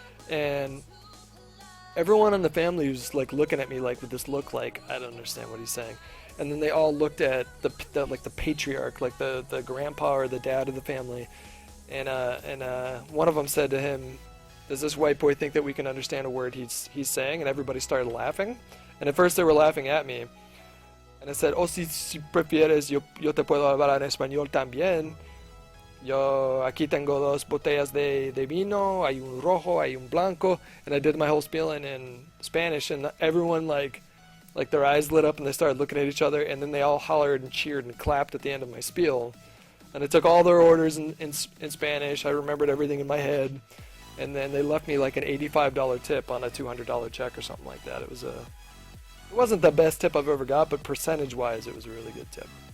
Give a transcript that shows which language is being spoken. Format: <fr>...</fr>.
<en>And everyone in the family was like looking at me like with this look like I don't understand what he's saying. And then they all looked at the patriarch, like the grandpa or the dad of the family. And one of them said to him, does this white boy think that we can understand a word he's saying? And everybody started laughing. And at first they were laughing at me. And I said, oh,</en> <es>si prefieres, yo te puedo hablar en español también. Yo aquí tengo 2 botellas de vino, hay un rojo, hay un blanco.</es> <en>And I did my whole spiel in Spanish, and everyone like their eyes lit up and they started looking at each other, and then they all hollered and cheered and clapped at the end of my spiel. And I took all their orders in Spanish. I remembered everything in my head. And then they left me like an $85 tip on a $200 check or something like that. It wasn't the best tip I've ever got, but percentage-wise, it was a really good tip.</en>